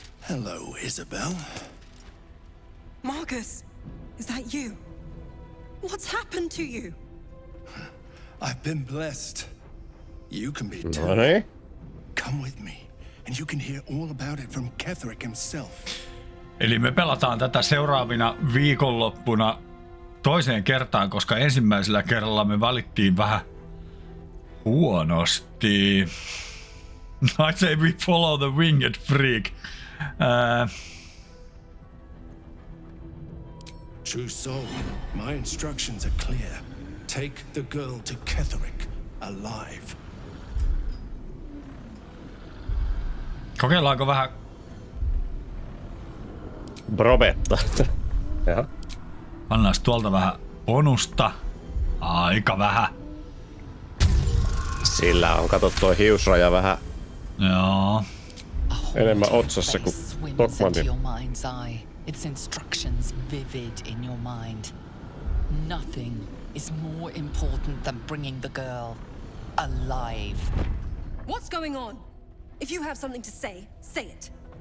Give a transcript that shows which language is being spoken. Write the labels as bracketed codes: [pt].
[en] Hello, Isabel. Marcus, is that you? What's happened to you? I've been blessed. You can be too. [fi] No niin. [en] Come with me, and you can hear all about it from Ketherick himself. [fi] Eli me pelataan tätä seuraavina viikonloppuna toiseen kertaan, koska ensimmäisellä kerralla me valittiin vähän huonosti. [en] I say we follow the winged freak. True soul, my instructions are clear. Take the girl to Ketherick alive. [fi] Kokeillaanko vähän Brobetta. Jaha. Pannaan tuolta vähän bonusta. Aika vähän. Sillä on kato toi hiusraja vähän Joo. enemmän otsassa kuin Tokmannin. [en] Its instructions vivid in your mind. Nothing is more important than bringing the girl alive. What's going on? If you have something to say, say it.